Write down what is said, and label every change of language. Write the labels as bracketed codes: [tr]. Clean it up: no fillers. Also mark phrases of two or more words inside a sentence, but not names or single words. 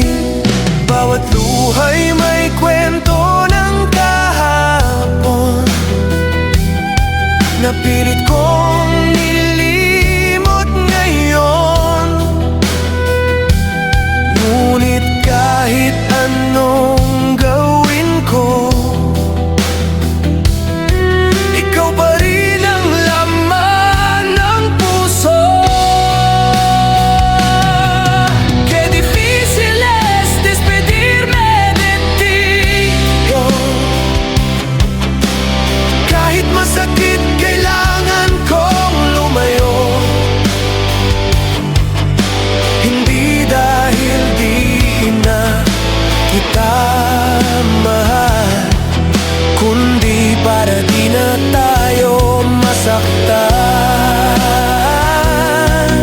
[tl] Bawat luha'y may kwento ng kahapon na pilit kong nilimot ngayon. Ngunit kahit anong gawin ko, ikaw pa rin ang laman ng puso. [es] Qué difícil es despedirme de ti, [tl] kahit masakit kailangan kong lumayo. Hindi dahil di na kita mahal, kundi para di na tayo masaktan.